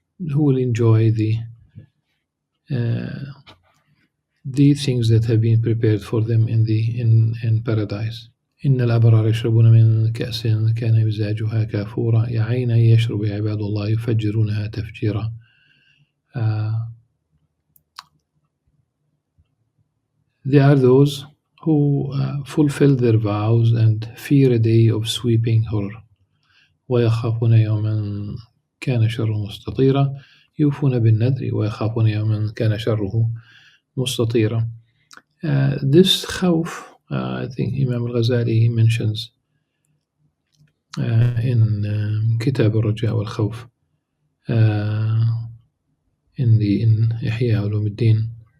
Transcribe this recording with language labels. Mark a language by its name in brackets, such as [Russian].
[English] will enjoy the things that have been prepared for them in paradise. [Arabic] إن الأبرار يشربون من كأس كان مزاجها كافورا عينا يشرب عباد الله يفجرونها تفجيرا. [English] They are those who fulfill their vows and fear a day of sweeping horror. [Arabic] ويخافون يوما كان شره مستطيرا يوفون بالنذر ويخافون يوما كان شره مستطيرا. [English] This khawf, I think Imam Al-Ghazali mentions in Kitab al-Raja wal-Khawf, in Ihya Ulumuddin.